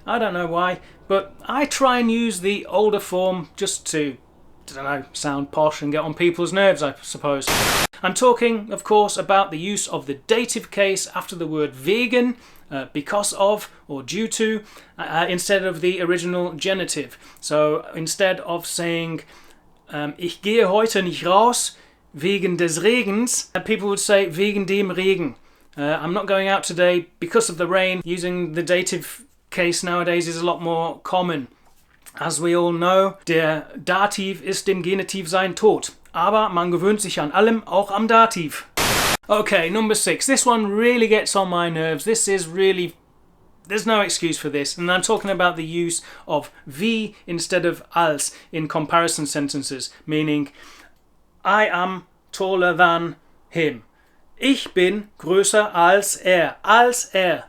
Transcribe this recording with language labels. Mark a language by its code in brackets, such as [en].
[en] I don't know why, but I try and use the older form just to, I don't know, sound posh and get on people's nerves, I suppose. I'm talking, of course, about the use of the dative case after the word wegen, because of or due to, instead of the original genitive. So instead of saying [de] ich gehe heute nicht raus wegen des Regens, [en] people would say [de] wegen dem Regen. [en] I'm not going out today because of the rain. Using the dative case nowadays is a lot more common. As we all know, [de] der Dativ ist dem Genitiv sein Tod. Aber man gewöhnt sich an allem, auch am Dativ. [en] Okay, number 6. This one really gets on my nerves. This is really... There's no excuse for this. And I'm talking about the use of wie instead of als in comparison sentences. Meaning, I am taller than him. [de] Ich bin größer als er. Als er.